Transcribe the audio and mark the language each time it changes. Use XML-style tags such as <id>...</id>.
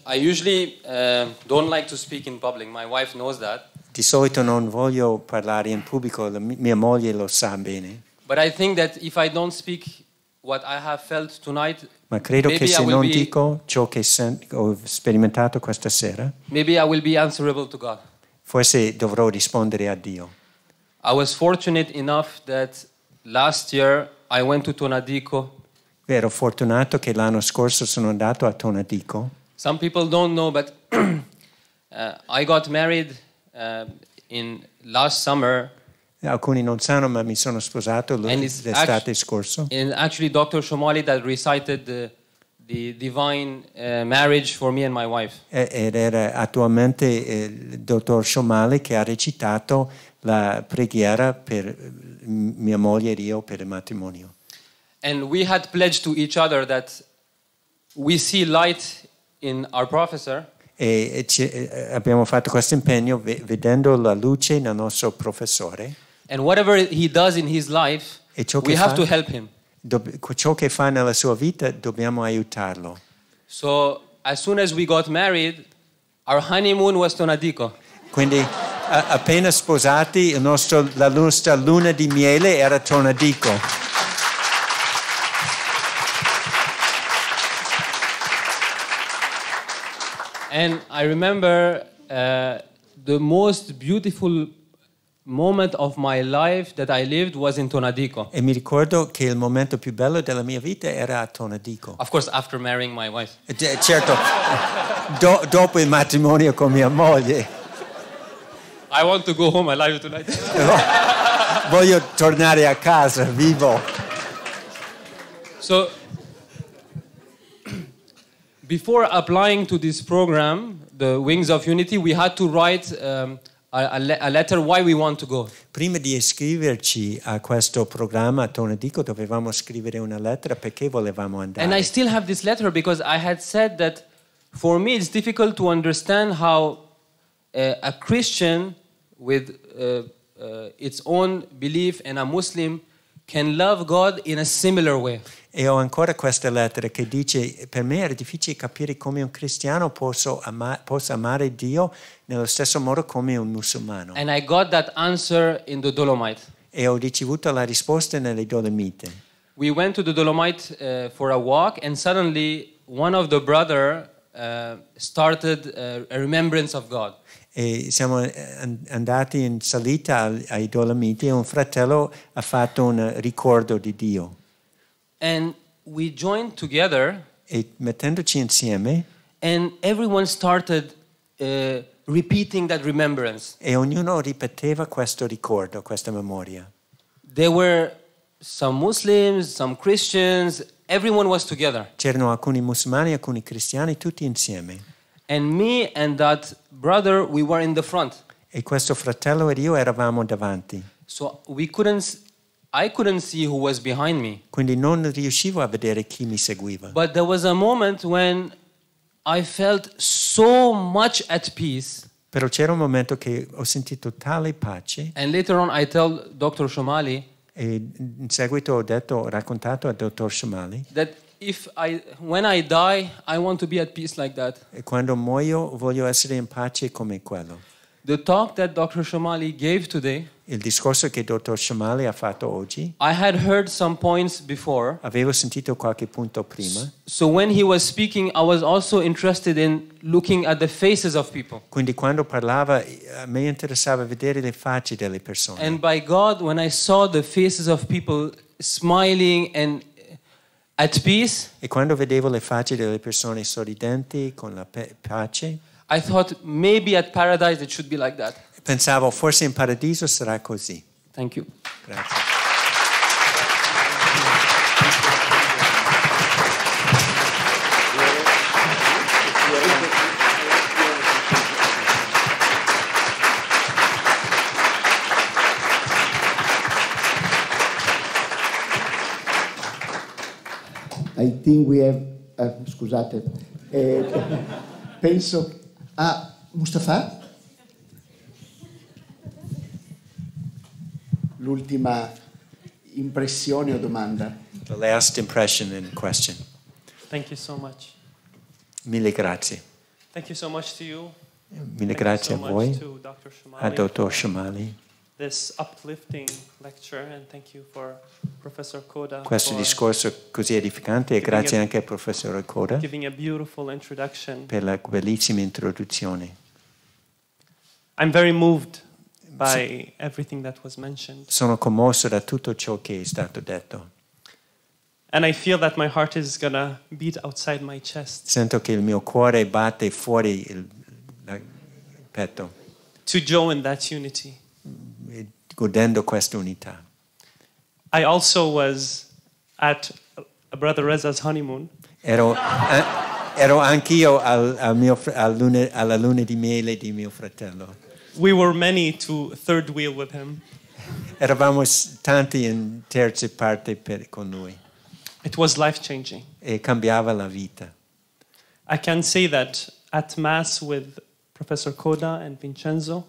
<en>I usually don't like to speak in public. My wife knows that.</en> <it>Di solito non voglio parlare in pubblico, mia moglie lo sa bene.</it> <en>But I think that if I don't speak what I have felt tonight,</en> <it>Ma credo che se non dico ciò che ho sperimentato questa sera,</it> <en>maybe I will be answerable to God.</en> <it>Forse dovrò rispondere a Dio.</it> <en>I was fortunate enough that last year I went to Tonadico.</en> <it>Ero fortunato che l'anno scorso sono andato a Tonadico.</it> <en>Some people don't know, but I got married in last summer.</en> <it>Alcuni non sanno, ma mi sono sposato l'estate scorso.</it> <en>And actually, Dr. Shomali that recited the divine marriage for me and my wife.</en> <it>Ed era attualmente il dottor Shomali che ha recitato la preghiera per mia moglie e io per il matrimonio.</it> <en>And we had pledged to each other that we see light in our professor.</en> <it>E abbiamo fatto questo impegno vedendo la luce nel nostro professore.</it> <en>And whatever he does in his life, we have to help him.</en> <it>Ciò che fa nella sua vita dobbiamo aiutarlo.</it> <en>So as soon as we got married, our honeymoon was Tonadico.</en> <it>Quindi appena sposati la nostra luna di miele era Tonadico.</it> <en>And I remember the most beautiful moment of my life that I lived was in Tonadico.</en> <it>E mi ricordo che il momento più bello della mia vita era a Tonadico.</it> <en>Of course, after marrying my wife.</en> <it>Certo, dopo il matrimonio con mia moglie.</it> <en>I want to go home, I love you tonight.</en> <it>Voglio tornare a casa, vivo.</it> <en>So, before applying to this program, the Wings of Unity, we had to write a letter why we want to go.</en> <it>Prima di iscriverci a questo programma a Tonadico dovevamo scrivere una lettera perché volevamo andare.</it> <en>And I still have this letter because I had said that for me it's difficult to understand how a Christian with its own belief and a Muslim can love God in a similar way.</en> <it>E ho ancora questa lettera che dice: per me era difficile capire come un cristiano possa amare Dio nello stesso modo come un musulmano.</it> <en>And I got that answer in the Dolomite.</en> <it>E ho ricevuto la risposta nelle Dolomite.</it> <en>We went to the Dolomite for a walk, and suddenly one of the brother started a remembrance of God.</en> <it>E siamo andati in salita ai Dolomiti e un fratello ha fatto un ricordo di Dio.</it> <en>And we joined together.</en> <it>E mettendoci insieme.</it> <en>And everyone started repeating that remembrance.</en> <it>E ognuno ripeteva questo ricordo, questa memoria.</it> <en>There were some Muslims, some Christians, everyone was together.</en> <it>C'erano alcuni musulmani, alcuni cristiani, tutti insieme.</it> <en>And me and that brother, we were in the front.</en> <it>E questo fratello e io eravamo davanti.</it> <en>So I couldn't see who was behind me.</en> <it>Quindi non riuscivo a vedere chi mi seguiva.</it> <en>But there was a moment when I felt so much at peace.</en> <it>Però c'era un momento che ho sentito tale pace.</it> <en>And later on I tell Dr. Shomali.</en> <it>E in seguito ho raccontato al dottor Shomali.</it> <en>That when I die, I want to be at peace like that.</en> <it>E quando muoio voglio essere in pace come quello.</it> <en>The talk that Dr. Shomali gave today.</en> <it>Il discorso che il dottor Shomali ha fatto oggi.</it> <en>I had heard some points before.</en> <it>Avevo sentito qualche punto prima.</it> <en>So when he was speaking, I was also interested in looking at the faces of people.</en> <it>Quindi quando parlava, a me interessava vedere le facce delle persone.</it> <en>And by God, when I saw the faces of people smiling and at peace.</en> <it>E quando vedevo le facce delle persone sorridenti con la pace,</it> <en>I thought maybe at paradise it should be like that.</en> <it>pensavo forse in paradiso sarà così.</it> <en>Thank you.</en> <it>Grazie.</it> <en>I think we have...</en> <it>scusate. Penso...</it> <en>Mustafa?</en> <it>L'ultima impressione o domanda?</it> <en>The last impression and question. Thank you so much.</en> <it>Mille grazie.</it> <en>Thank you so much to you.</en> <it>Mille grazie a voi,</it> <en>to Dr.</en> <it>a</it> <en>Shomali</en> <it>Dottor Shomali.</it> <en>this uplifting lecture, and thank you for Professor Koda</en> <it>Questo</it> <en>for</en> <it>discorso così edificante e grazie anche al professore Koda</it> <en>giving a beautiful introduction.</en> <it>per la bellissima introduzione.</it> <en>I'm very moved by everything that was mentioned,</en> <it>Sono commosso da tutto ciò che è stato detto.</it> <en>and I feel that my heart is gonna beat outside my chest</en> <it>Sento che il mio cuore batte fuori il petto,</it> <en>to join that unity.</en> <it>godendo questa unità.</it> <en>I also was at Brother Reza's honeymoon,</en> <it>Ero anch'io alla luna di miele di mio fratello.</it> <en>we were many to third wheel with him.</en> <it>Eravamo tanti in terze parte con lui</it> <en>It was life-changing.</en> <it>e cambiava la vita.</it> <en>I can say that at Mass with Professor Koda and Vincenzo,</en>